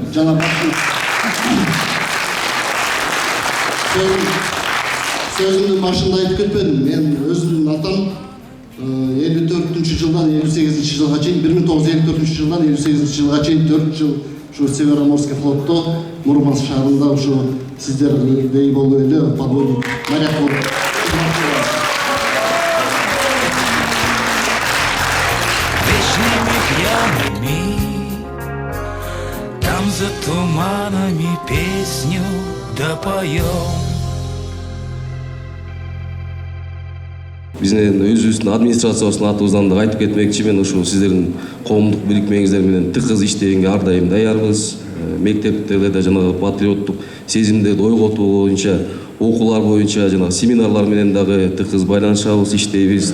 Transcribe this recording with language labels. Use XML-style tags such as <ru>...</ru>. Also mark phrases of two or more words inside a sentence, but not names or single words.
<ky>Жана сөзүмдүн башында айтып кетпедим. Мен өзүмдүн атам 54-жылдан 58-жылга чейин, 1954-жылдан 58-жылга чейин 4 жыл ушу Североморский флотто Мурманск шаарында ушу сиздердей болуп эле</ky> <ru>подводник моряк</ru> <ky>болуп.</ky> <ru>Там за туманами песню допоем.</ru> <ky>Биздин өзүбүздүн администрациябыздын атыбыздан да айтып кетмекчи, мен ушул сиздердин коомдук бирикмеңиздер менен тыкыз иштегенге ар дайым даярбыз. Мектептерде жанагы патриоттук сезимдерди ойготуу боюнча, окуулар боюнча жанагы семинарлар менен дагы тыкыз байланышабыз, иштейбиз.</ky>